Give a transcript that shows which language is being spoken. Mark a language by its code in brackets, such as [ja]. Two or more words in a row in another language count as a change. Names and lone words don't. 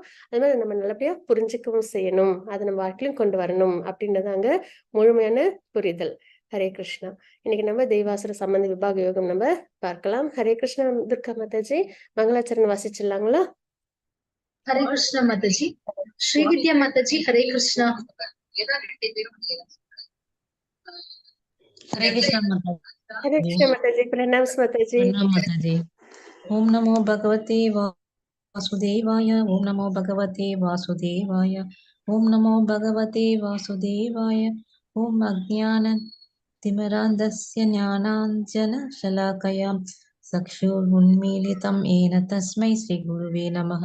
[ta] அது மாதிரி நம்ம நல்லபடியா புரிஞ்சுக்கவும் செய்யணும், அதை நம்ம வாழ்க்கையிலும் கொண்டு வரணும் அப்படின்றது அங்க முழுமையான புரிதல். ஹரே கிருஷ்ணா. இன்னைக்கு நம்ம தெய்வாசுர சம்பந்த விபாக யோகம் நம்ம பார்க்கலாம். ஹரே கிருஷ்ணா. துர்கா மாதாஜி மங்களாச்சரணம் வாசிச்சிடலாங்களா? ஹரே கிருஷ்ணா மாதாஜி. ஸ்ரீவித்யா மாதாஜி ஹரே கிருஷ்ணா. हरे कृष्ण ஹரே கிருஷ்ணா மாதாஜி. பிரணாம்ஸ் மாதாஜி. [sa] माताजी। ओम नमो भगवते वासुदेवाय। ओम नमो भगवते वासुदेवाय। ओम नमो भगवते वासुदेवाय। ओम अज्ञानतिमिरान्धस्य ज्ञानाञ्जनशलाकया चक्षुरुन्मीलितं येन तस्मै श्रीगुरुवे नमः।